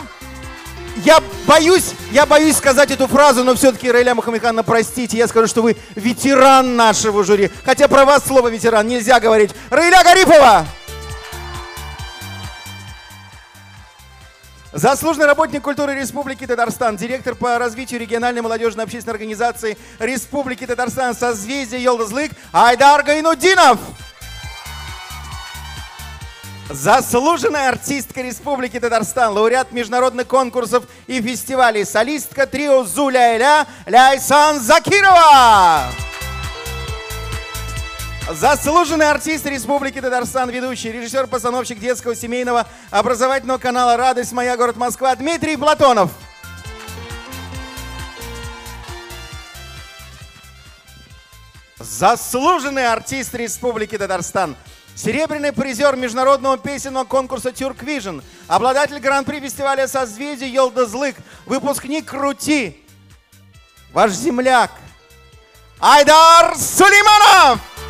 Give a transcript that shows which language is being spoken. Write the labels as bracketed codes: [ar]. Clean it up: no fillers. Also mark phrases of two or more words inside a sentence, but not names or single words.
[ru] Я боюсь сказать эту фразу, но все-таки, Раиля Мухаммедхановна, простите, я скажу, что вы ветеран нашего жюри. Хотя про вас слово ветеран нельзя говорить. Раиля Гарипова! Заслуженный работник культуры Республики Татарстан, директор по развитию региональной молодежной общественной организации Республики Татарстан «Созвездие Йолдызлык» Айдар Гайнуддинов. Заслуженная артистка Республики Татарстан, лауреат международных конкурсов и фестивалей, солистка трио Зуляйля Ляйсан Закирова. Заслуженный артист Республики Татарстан, ведущий, режиссер-постановщик детского семейного образовательного канала «Радость моя, город Москва» Дмитрий Платонов. Заслуженный артист Республики Татарстан, серебряный призер международного песенного конкурса «Тюрквижн», обладатель гран-при фестиваля «Созвездие Йолдызлык», выпускник «Крути», ваш земляк Айдар Сулейманов.